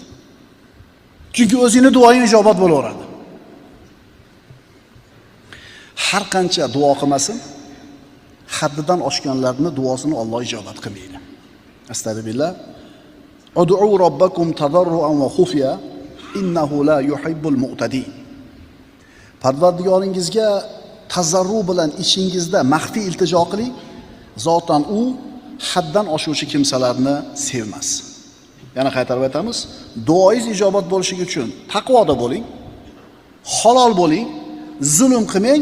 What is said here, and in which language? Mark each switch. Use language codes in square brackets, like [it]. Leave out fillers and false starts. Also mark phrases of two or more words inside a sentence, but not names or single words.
[uz] Chunki o'zingni duoying ijobat bo'laveradi. Har qancha duo qilmasin, haddidan oshganlarning duosini Alloh ijobat qilmaydi. [ar] أستغفر الله ادعوا ربكم تضرعا وخفية إنه لا يحب المعتدين. [uz] Parvardigoringizga tazarru bilan ichingizda maxfiy iltijo qiling, zotan u haddan oshuvchi kimsalarni sevmas. Yana qaytarib aytamiz, duoingiz ijobat bo'lishi uchun taqvoda bo'ling, halol bo'ling, zulm qilmang.